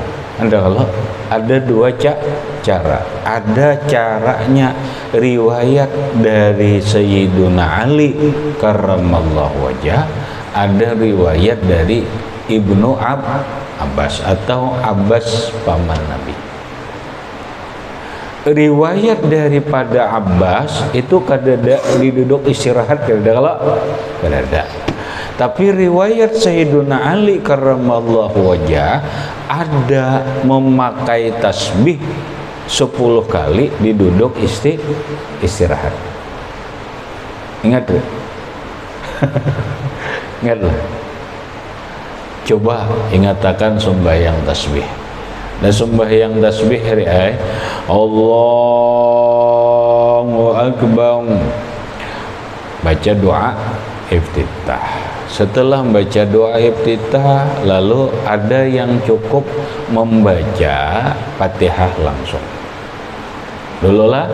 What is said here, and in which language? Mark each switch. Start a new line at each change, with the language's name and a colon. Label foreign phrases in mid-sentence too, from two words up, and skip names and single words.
Indonesian: Kalau ada dua cara, ada caranya riwayat dari Sayyiduna Ali
Arabic: كرم الله وجهه,
Indonesian: ada riwayat dari Ibnu Abbas atau Abbas paman Nabi. Riwayat daripada Abbas itu kadada diduduk istirahat kadada. Tapi riwayat Sayyiduna Ali
Arabic: كرم الله وجهه
Indonesian: ada memakai tasbih 10 kali diduduk istirahat. Ingat tuh. Ingat loh. Coba ingatakan sembahyang tasbih. Dan sembahyang tasbih
Arabic: الله أكبر,
Indonesian: baca doa iftitah. Setelah baca doa iftitah, lalu ada yang cukup membaca Fatihah langsung. Dulu lah.